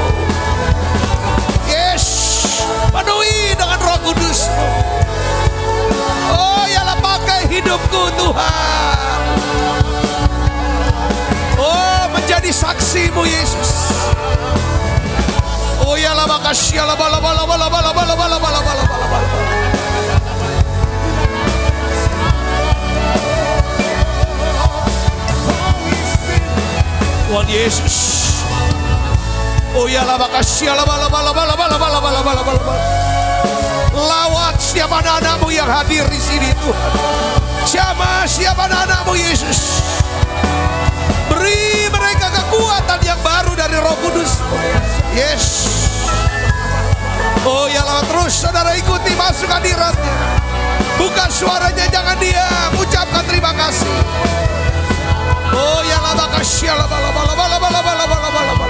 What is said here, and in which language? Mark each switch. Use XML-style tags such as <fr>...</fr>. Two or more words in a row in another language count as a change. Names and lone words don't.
<id>Yes, penuhi dengan Roh Kudus. Oh, yalah pakai hidupku Tuhan. Oh, menjadi saksimu Yesus. Oh, yalah makasih, yalah bala bala bala bala bala bala bala bala bala. Tuhan Yesus. Oh yalah makasih, yalah bala bala bala bala bala bala bala bala. Lawat setiap anak-anakmu yang hadir di sini Tuhan. Jamah setiap anak-anakmu Yesus. Beri mereka kekuatan yang baru dari Roh Kudus. Yes. Oh yalah, terus saudara ikuti masuk hadiratnya. Bukan suaranya, jangan diam. Ucapkan terima kasih. Oh yalah makasih, yalah bala bala bala bala bala bala bala bala.</id>